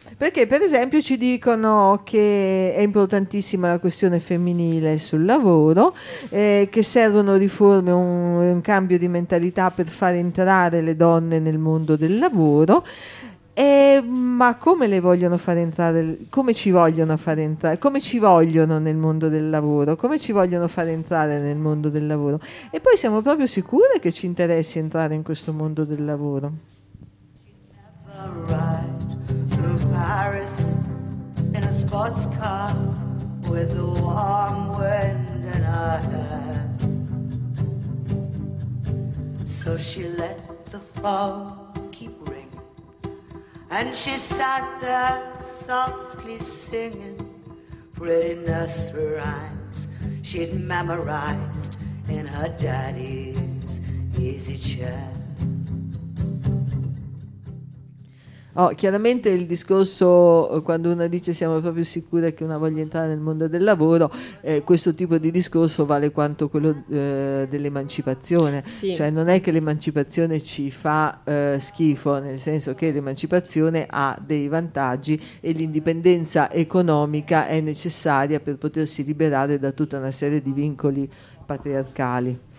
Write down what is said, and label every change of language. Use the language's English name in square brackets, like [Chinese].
[Italian] Perché, per esempio, ci dicono che è importantissima la questione femminile sul lavoro, che servono riforme, un cambio di mentalità per far entrare le donne nel mondo del lavoro. Ma come le vogliono far entrare? Come ci vogliono far entrare? Come ci vogliono nel mondo del lavoro? Come ci vogliono far entrare nel mondo del lavoro? E poi siamo proprio sicure che ci interessi entrare in questo mondo del lavoro? [English] ride through Paris in a sports car with the warm wind in her hair. So she let the phone keep ringing, and she sat there softly singing pretty nursery rhymes she'd memorized in her daddy's easy chair. [Italian] Oh, chiaramente il discorso, quando una dice siamo proprio sicure che una voglia entrare nel mondo del lavoro, questo tipo di discorso vale quanto quello dell'emancipazione. Sì. Cioè non è che l'emancipazione ci fa schifo, nel senso che l'emancipazione ha dei vantaggi e l'indipendenza economica è necessaria per potersi liberare da tutta una serie di vincoli patriarcali.